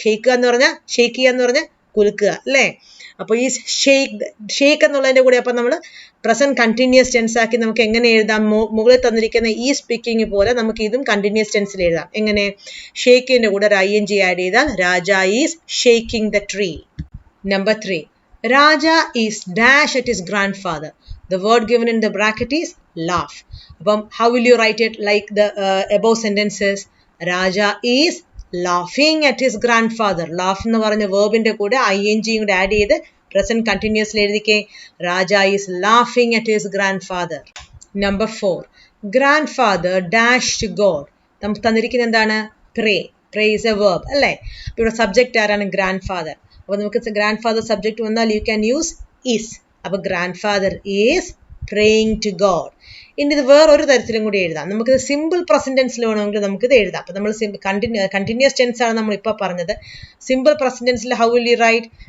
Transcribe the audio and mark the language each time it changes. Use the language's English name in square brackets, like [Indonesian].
[Malayalam] Shake എന്ന് പറഞ്ഞാൽ shake ചെയ്യുക എന്ന് പറഞ്ഞാൽ കുലുക്കുക അല്ലേ. അപ്പോൾ ഈ ഷെയ്ക്ക് എന്നുള്ളതിന്റെ കൂടെ അപ്പൊ നമ്മൾ പ്രസന്റ് കണ്ടിന്യൂസ് ടെൻസ് ആക്കി നമുക്ക് എങ്ങനെ എഴുതാം? മുകളിൽ തന്നിരിക്കുന്ന ഈ സ്പീക്കിംഗ് പോലെ നമുക്ക് ഇതും കണ്ടിന്യൂസ് ടെൻസിൽ എഴുതാം. എങ്ങനെ? ഷെയ്ക്കിന്റെ കൂടെ ഒരു ing ആഡ് ചെയ്താൽ [English] Raja is shaking the tree. Number 3, Raja is dash at his grandfather. The word given in the bracket is laugh. How will you write it like the above sentences? Raja is laughing at his grandfather. [Malayalam] Laugh എന്ന് പറഞ്ഞ വേർബിന്റെ കൂടെ ing കൂടെ add ചെയ്ത് present continuously എഴുതിക്കേ. [English] Raja is laughing at his grandfather. Number 4, grandfather dash to God. [Malayalam] നമുക്ക് തന്നിരിക്കുന്നത് എന്താണ്? [English] Pray. Pray is a verb അല്ലേ. [Malayalam] ഇവിടെ സബ്ജക്റ്റ് ആരാണ്? Grand father. അപ്പോൾ നമുക്ക് ഗ്രാൻഡ് ഫാദർ സബ്ജക്റ്റ് വന്നാൽ [English] You can use is. [Malayalam] അപ്പൊ [English] Grandfather is praying to God. [Malayalam] ഇനി ഇത് വേറൊരു തരത്തിലും കൂടി എഴുതാം. നമുക്കിത് സിമ്പിൾ പ്രസന്റ് ടെൻസിൽ വേണമെങ്കിൽ നമുക്കിത് എഴുതാം. അപ്പൊ നമ്മൾ കണ്ടിന്യൂസ് ടെൻസ് ആണ് നമ്മൾ ഇപ്പൊ പറഞ്ഞത്. Simple present ടെൻസിൽ [English] How will you write?